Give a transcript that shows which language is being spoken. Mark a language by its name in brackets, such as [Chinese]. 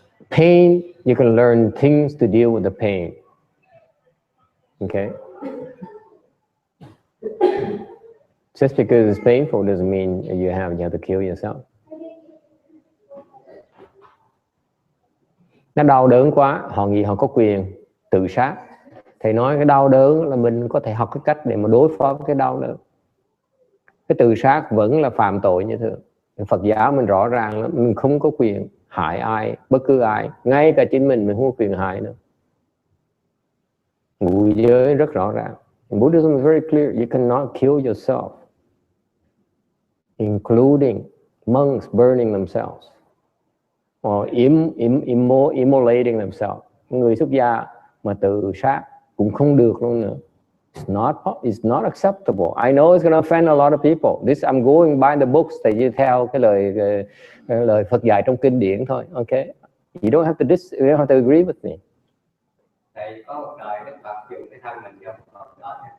[English] Pain, you can learn things to deal with the pain. Okay. Just because it's painful doesn't mean you have to kill yourself. [Vietnamese] Nó đau đớn quá, họ có quyền tự sát. Thầy nói cái đau đớn là mình có thể học cái cách để mà đối phó với cái đau đớn. Cái tự sát vẫn là phạm tội như thường. Phật giáo mình rõ ràng là mình không có quyền hại ai, bất cứ ai, ngay cả chính mình không có quyền hại nữa. Ngụ giới rất rõ ràng. [English] Buddhism is very clear. You cannot kill yourself, including monks burning themselves or immolating themselves. [Vietnamese] Người xuất gia mà tự sát cũng không được luôn nữa. [English] It's not acceptable. I know it's going to offend a lot of people. This I'm going by the books that you [Vietnamese] theo cái lời Phật dạy trong kinh điển thôi. [English] Okay, you don't have to agree with me. [Vietnamese] Thầy có một đời Đức Phật dùng cái thân mình cho Phật đó.